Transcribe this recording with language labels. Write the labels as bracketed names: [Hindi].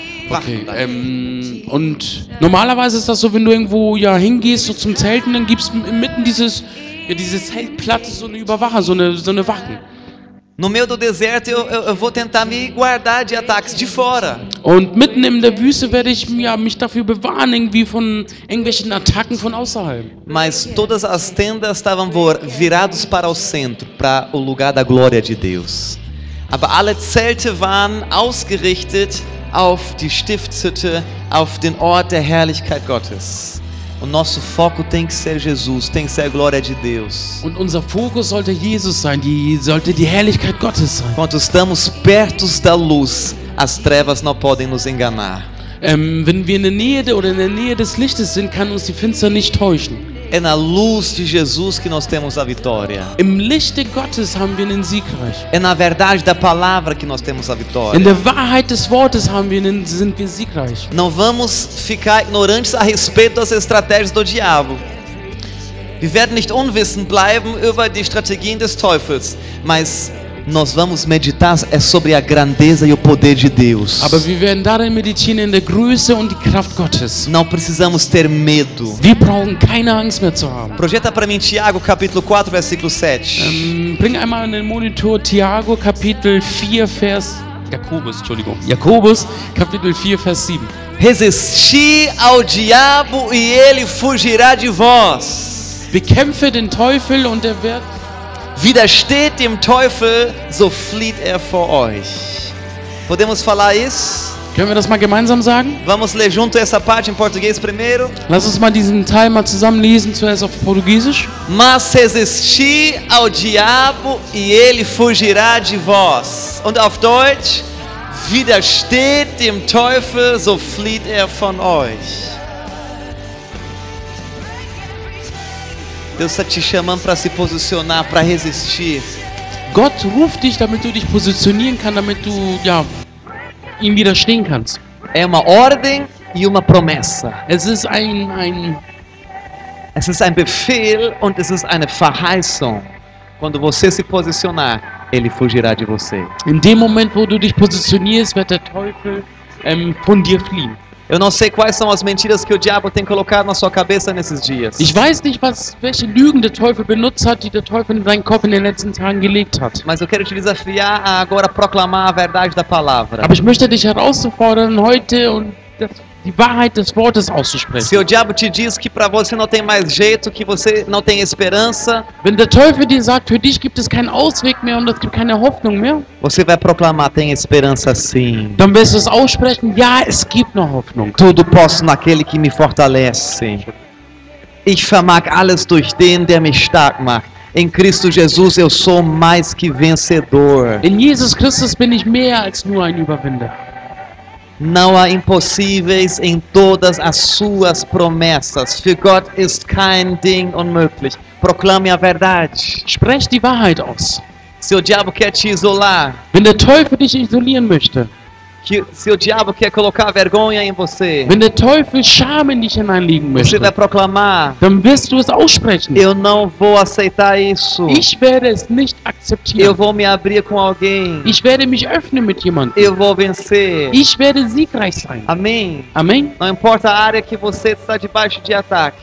[German] Okay, und normalerweise ist das so, wenn du irgendwo ja hingehst, so zum Zelten, dann gibt es inmitten diese Zeltplatte so eine Überwacher, so eine Wachen. [Portuguese] No meio do deserto eu vou tentar me guardar de ataques de fora. [German] Und mitten in der Wüste werde ich mich dafür bewahren, irgendwie von irgendwelchen Attacken von außerhalb. [Portuguese] Mas todas as tendas estavam viradas para o centro, para o lugar da glória de Deus. [German] Aber alle Zelte waren ausgerichtet auf die Stiftshütte, auf den Ort der Herrlichkeit Gottes. [Portuguese] O nosso foco tem que ser Jesus, tem que ser a glória de Deus. [German] Und unser Fokus sollte Jesus sein, sollte die Herrlichkeit Gottes sein. [Portuguese] Quando estamos perto da luz, as trevas não podem nos enganar. [German] Wenn wir in der Nähe des Lichtes sind, kann uns die Finsternis nicht täuschen. [Portuguese] É na luz de Jesus que nós temos a vitória. [German] Im Lichte Gottes haben wir den Siegreich. [Portuguese] É na verdade da palavra que nós temos a vitória. [German] In der Wahrheit des Wortes sind wir siegreich. [Portuguese] Não vamos ficar ignorantes a respeito das estratégias do diabo. [German] Wir werden nicht unwissend bleiben über die Strategien des Teufels, [Portuguese] mas nós vamos meditar sobre a grandeza e o poder de Deus. [German] Aber wir werden darin meditieren in der Größe und die Kraft Gottes. [Portuguese] Não precisamos ter medo. [German] Wir brauchen keine Angst mehr zu haben. [Portuguese] Projeta para mim Tiago capítulo 4, versículo 7. [German] Bring einmal in den Monitor Tiago Kapitel 4 Vers Jakobus Kapitel 4 Vers 7. [Portuguese] Resisti ao diabo e ele fugirá de vós. [German] Bekämpfe den Teufel und er wird Widersteht dem Teufel, so flieht er vor euch. [Portuguese] Podemos falar isso? [German] Können wir das mal gemeinsam sagen? [Portuguese] Vamos ler junto essa parte em português primeiro. [German] Lass uns mal diesen Teil mal zusammen lesen, zuerst auf Portugiesisch. [Portuguese] Mas resisti ao diabo e ele fugirá de vós. [German] Und auf Deutsch, widersteht dem Teufel, so flieht er von euch. [Portuguese] Deus está te chamando para se posicionar, para resistir. [German] Gott ruft dich, damit du dich positionieren kannst, damit du ihm widerstehen kannst. [Portuguese] É uma ordem e uma promessa. [German] Es ist ein Befehl und es ist eine Verheißung. [Portuguese] Quando você se posicionar, ele fugirá de você. [German] In dem Moment, wo du dich positionierst, wird der Teufel von dir fliehen. [Portuguese] Eu não sei quais são as mentiras que o diabo tem colocado na sua cabeça nesses dias. [German] Ich weiß nicht, welche Lügen der Teufel benutzt hat, die der Teufel in deinen Kopf in den letzten Tagen gelegt hat. [Portuguese] Mas eu quero te desafiar a agora proclamar a verdade da palavra. [German] Aber ich möchte dich herauszufordern, heute die Wahrheit des Wortes auszusprechen. [Portuguese] Se o diabo te diz que para você não tem mais jeito, que você não tem esperança, [German] wenn der Teufel dir sagt, für dich gibt es keinen Ausweg mehr und es gibt keine Hoffnung mehr, [Portuguese] você vai proclamar, tem esperança sim. [German] Dann wirst du es aussprechen, ja, es gibt noch Hoffnung. [Portuguese] Tudo posso naquele que me fortalece. [German] Ich vermag alles durch den, der mich stark macht. [Portuguese] Em Cristo Jesus eu sou mais que vencedor. [German] In Jesus Christus bin ich mehr als nur ein Überwinder. [Portuguese] Não há impossíveis em todas as suas promessas. [German] Für Gott ist kein Ding unmöglich. [Portuguese] Proclame a verdade. [German] Sprech die Wahrheit aus. [Portuguese] Se o diabo quer te isolar, [German] wenn der Teufel dich isolieren möchte, [Portuguese] se o diabo quer colocar vergonha em você, [German] wenn der Teufel Scham in dich hineinlegen möchte, [Portuguese] você vai proclamar, [German] dann wirst du es aussprechen. [Portuguese] Eu não vou aceitar isso. [German] Ich werde es nicht akzeptieren. [Portuguese] Eu vou me abrir com alguém. [German] Ich werde mich öffnen mit jemandem. [Portuguese] Eu vou vencer. [German] Ich werde siegreich sein. [Portuguese] Amém. Amém. Não importa a área que você está debaixo de ataque.